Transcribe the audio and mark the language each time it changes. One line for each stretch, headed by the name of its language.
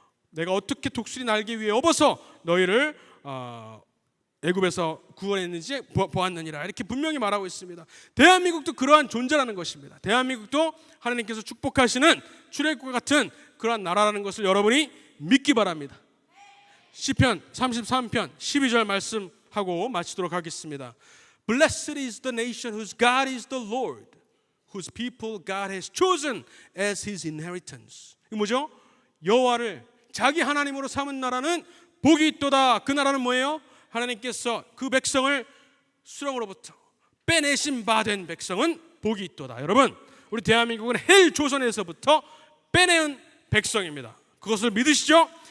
Korean: 내가 어떻게 독수리 날개 위에 업어서 너희를 애굽에서 구원했는지 보았느니라, 이렇게 분명히 말하고 있습니다. 대한민국도 그러한 존재라는 것입니다. 대한민국도 하나님께서 축복하시는 출애굽과 같은 그러한 나라라는 것을 여러분이 믿기 바랍니다. 시편 33편 12절 말씀하고 마치도록 하겠습니다.
English: Blessed is the nation whose God is the Lord, whose people God has chosen as his inheritance.
Korean: 이 뭐죠? 여호와를 자기 하나님으로 삼은 나라는 복이 있도다. 그 나라는 뭐예요? 하나님께서 그 백성을 수렁으로부터 빼내신 바 된 백성은 복이 있도다. 여러분, 우리 대한민국은 헬 조선에서부터 빼내은 백성입니다. 그것을 믿으시죠?